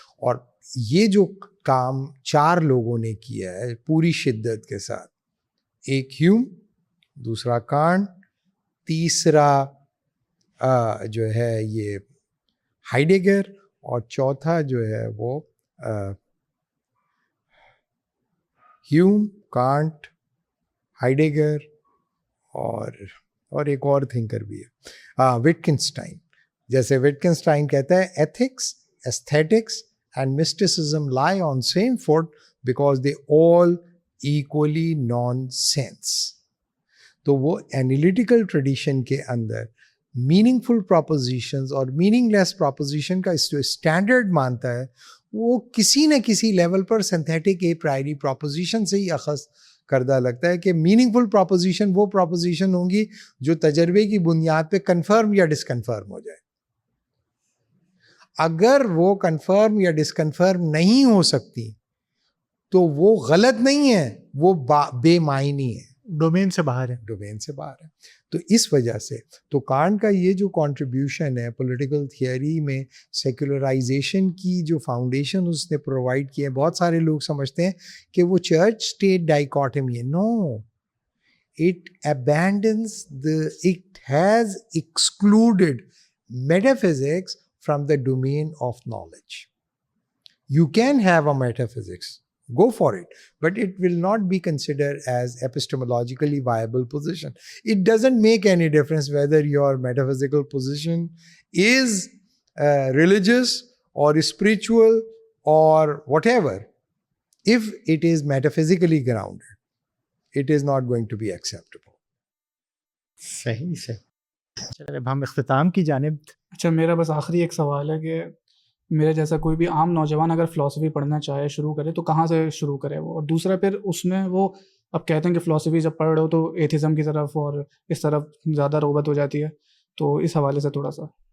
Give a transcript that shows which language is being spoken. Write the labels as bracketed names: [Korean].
[Urdu] اور یہ جو کام 4 لوگوں نے کیا ہے پوری شدت کے ساتھ, ایک ہیوم, دوسرا کانٹ, تیسرا جو ہے یہ ہائیڈگر, اور چوتھا جو ہے وہ ہیوم, کانٹ, ہائیڈگر اور ایک اور تھنکر بھی ہے, وٹکنسٹائن. جیسے وٹکنسٹائن کہتا ہے ethics, aesthetics [English] and mysticism lie on same foot because they all equally nonsense. [Urdu] تو وہ analytical tradition کے اندر meaningful propositions اور meaningless proposition کا جو standard مانتا ہے وہ کسی نہ کسی level per synthetic a priori proposition سے ہی اخذ کردہ لگتا ہے کہ meaningful proposition وہ proposition ہوں گی جو تجربے کی بنیاد پہ کنفرم یا ڈسکنفرم ہو جائے. اگر وہ کنفرم یا ڈسکنفرم نہیں ہو سکتی تو وہ غلط نہیں ہے, وہ بے معنی ہے, ڈومین سے باہر ہے, ڈومین سے باہر ہے. تو اس وجہ سے تو کانٹ کا یہ جو کنٹریبیوشن ہے پولیٹیکل تھیوری میں سیکولرائزیشن کی جو فاؤنڈیشن اس نے پرووائڈ کی ہے, بہت سارے لوگ سمجھتے ہیں کہ وہ چرچ اسٹیٹ ڈائیکاٹمی ہے. [English] No, it abandons it has excluded metaphysics from the domain of knowledge. You can have a metaphysics, go for it, but it will not be considered as epistemologically viable position. It doesn't make any difference whether your metaphysical position is religious or spiritual or whatever. If it is metaphysically grounded, it is not going to be acceptable. [Urdu] صحیح. چلے اب ہم اختتام کی جانب. اچھا, میرا بس آخری ایک سوال ہے کہ میرے جیسا کوئی بھی عام نوجوان اگر فلاسفی پڑھنا چاہے, شروع کرے, تو کہاں سے شروع کرے وہ؟ اور دوسرا پھر اس میں وہ اب کہتے ہیں کہ فلاسفی جب پڑھ رہے ہو تو ایتھزم کی طرف اور اس طرف زیادہ رغبت ہو جاتی ہے, تو اس حوالے سے تھوڑا سا.